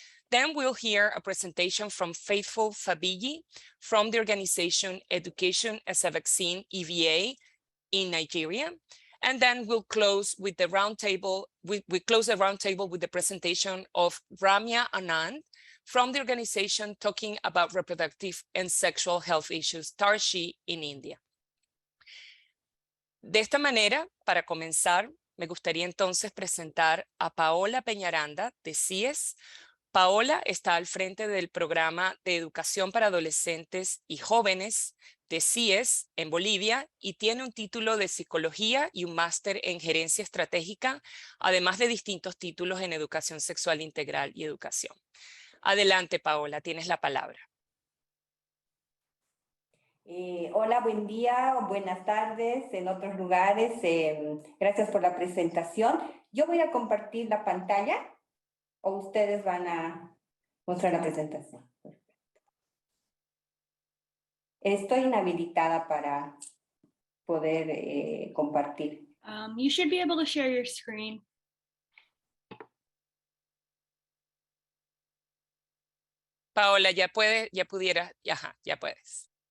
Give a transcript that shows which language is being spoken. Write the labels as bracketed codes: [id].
[en] Then we'll hear a presentation from Faithful Fabigi from the organization Education as a Vaccine, EVA, in Nigeria. And then we'll close with the roundtable. We close the roundtable with the presentation of Ramya Anand from the organization talking about reproductive and sexual health issues, TARSHI, in India. [es] De esta manera, para comenzar, me gustaría entonces presentar a Paola Peñaranda de CIES. Paola está al frente del programa de educación para adolescentes y jóvenes de CIES en Bolivia y tiene un título de psicología y un máster en gerencia estratégica, además de distintos títulos en educación sexual integral y educación. Adelante, Paola, tienes la palabra. Hola, buen día, buenas tardes en otros lugares. Gracias por la presentación. Yo voy a compartir la pantalla o ustedes van a mostrar la presentación. Estoy inhabilitada para poder compartir. [en] You should be able to share your screen. [es] Paola, ya puedes, ya pudieras, ajá, ya puedes.